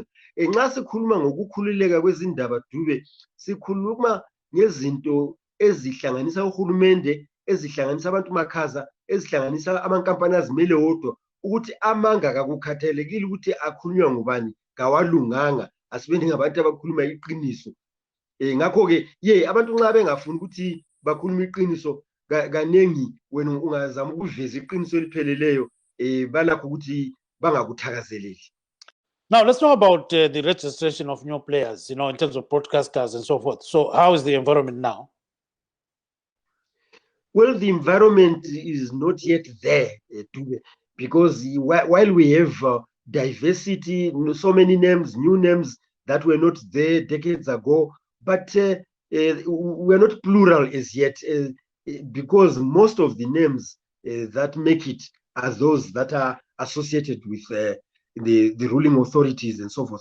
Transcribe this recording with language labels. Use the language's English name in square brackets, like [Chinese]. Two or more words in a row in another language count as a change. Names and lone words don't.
[North Ndebele] Nxa sikhuluma ngokukhululeka kwezindaba Dube sikhuluma ngezinto ezihlanganisa uhulumende ezihlanganisa abantu makhaza ezihlanganisa amankampani azimele wodwa ukuthi amanga akukhathalekile ukuthi akhulunywa ngubani kawalunganga asibe ngabantu abakhuluma iqiniso. Ngakho-ke abantu nxa bengafuni ukuthi bakhuluma iqiniso kanengi wena ungazama ukuveza iqiniso elipheleleyo balakho ukuthi bangakuthakazeleli. [English] Now, let's talk about the registration of new players, in terms of broadcasters and so forth. So how is the environment now? Well, the environment is not yet there, because while we have diversity, so many names, new names that were not there decades ago, but we're not plural as yet, because most of the names that make it are those that are associated with the ruling authorities and so forth.